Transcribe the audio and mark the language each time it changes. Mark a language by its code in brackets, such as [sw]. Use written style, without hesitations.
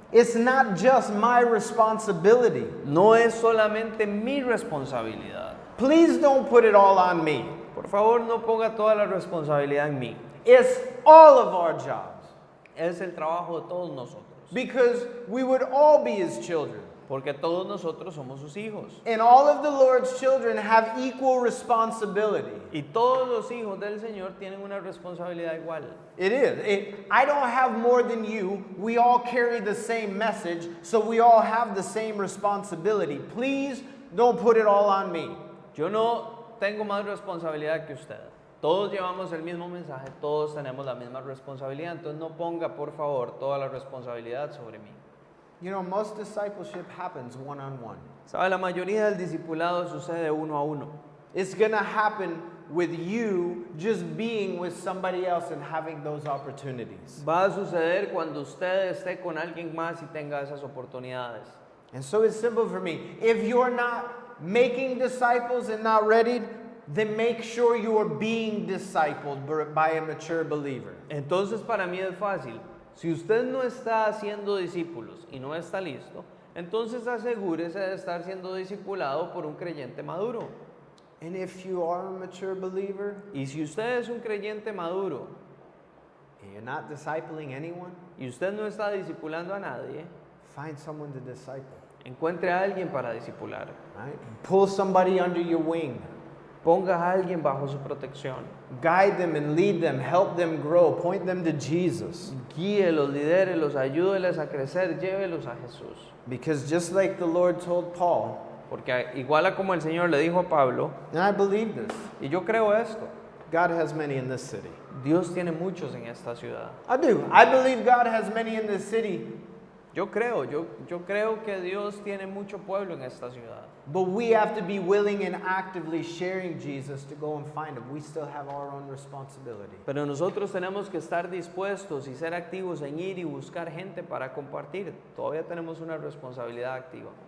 [en] It's not just my responsibility. [es] No es solamente mi responsabilidad. [en] Please don't put it all on me. [es] Por favor, no ponga toda la responsabilidad en mí. [en] It's all of our jobs. [es] Es el trabajo de todos nosotros. [en] Because we would all be his children. [es] Porque todos nosotros somos sus hijos. [en] And all of the Lord's children have equal responsibility. [es] Y todos los hijos del Señor tienen una responsabilidad igual. [en] It is. I don't have more than you. We all carry the same message, so we all have the same responsibility. Please don't put it all on me. [es] Yo no tengo más responsabilidad que usted. Todos llevamos el mismo mensaje, todos tenemos la misma responsabilidad. Entonces no ponga, por favor, toda la responsabilidad sobre mí. [en] You know, most discipleship happens one-on-one. [es] ¿Sabe? La mayoría del discipulado sucede uno a uno. [en] It's going to happen with you just being with somebody else and having those opportunities. [es] Va a suceder cuando usted esté con alguien más y tenga esas oportunidades. [en] And so it's simple for me. If you're not making disciples and not ready, then make sure you are being discipled by a mature believer. [es] Entonces para mí es fácil. Si usted no está haciendo discípulos y no está listo, entonces asegúrese de estar siendo discipulado por un creyente maduro. [en] And if you are a mature believer, [es] Y si usted es un creyente maduro [en] and you're not discipling anyone, [es] y usted no está discipulando a nadie, [en] find someone to disciple. [es] encuentre a alguien para discipular. [en] Right? Pull somebody under your wing. [es] Ponga a alguien bajo su protección. [en] Guide them and lead them, help them grow, point them to Jesus. [es] Guíelos, lidérelos, ayúdeles a crecer, llévelos a Jesús. [en] Because just like the Lord told Paul, [es] Porque igual a como el Señor le dijo a Pablo, [en] and I believe this, [es] y yo creo esto, [en] God has many in this city. [es] Dios tiene muchos en esta ciudad. [en] I do. I believe God has many in this city, [es] Yo creo que Dios tiene mucho pueblo en esta ciudad. [en] but we have to be willing and actively sharing Jesus to go and find him. We still have our own responsibility. [es] Pero nosotros tenemos que estar dispuestos y ser activos en ir y buscar gente para compartir. Todavía tenemos una responsabilidad activa.